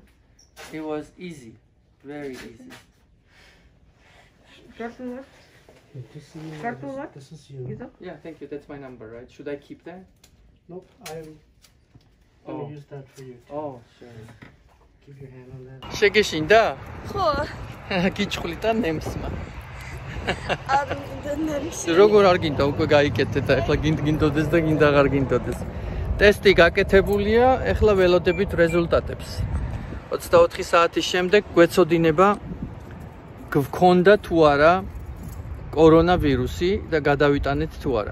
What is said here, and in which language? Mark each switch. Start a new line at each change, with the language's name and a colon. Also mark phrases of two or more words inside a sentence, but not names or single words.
English: It was easy. Very easy. Cartoon Just see you. Cartoon what? This is you. Yeah, thank you. That's my number, right? Should I keep that? Nope. I'm gonna use that for you. Oh, sure. Keep your hand on that.
Georgian: შეგეშინდა? ხო. გიჩხვლი და ნემსმა. არ მინდა ნემსი. როგორ არ გინდა უკვე გაიკეთეთ და ახლა გინდოდეს და გინდა აღარ გინდოდეს. ტესტი გაკეთებულია, ახლა ველოდებით რეზულტატებს. 24 საათის შემდეგ გვეცოდინება გვქონდა თუ არა კორონავირუსი და გადავიტანეთ თუ არა.